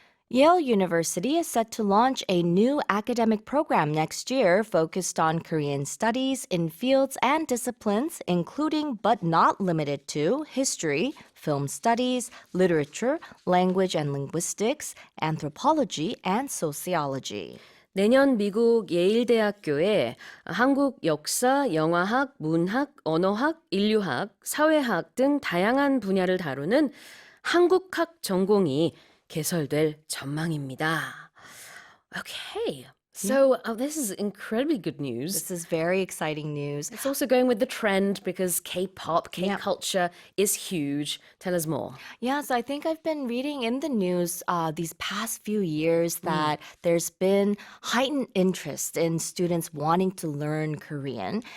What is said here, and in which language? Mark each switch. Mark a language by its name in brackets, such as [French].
[English] Yale University is set to launch a new academic program next year focused on Korean studies in fields and disciplines, including but not limited to history, film studies, literature, language and linguistics, anthropology, and sociology. [Korean] 내년 미국 예일대학교에 한국 역사, 영화학, 문학, 언어학, 인류학, 사회학 등 다양한 분야를 다루는 한국학 전공이 개설될 전망입니다. [English] Okay. So this is incredibly good news. This is very exciting news. It's also going with the trend because K-pop, K-culture is huge. Tell us more. Yeah, so I think I've been reading in the news these past few years that there's been heightened interest in students wanting to learn Korean.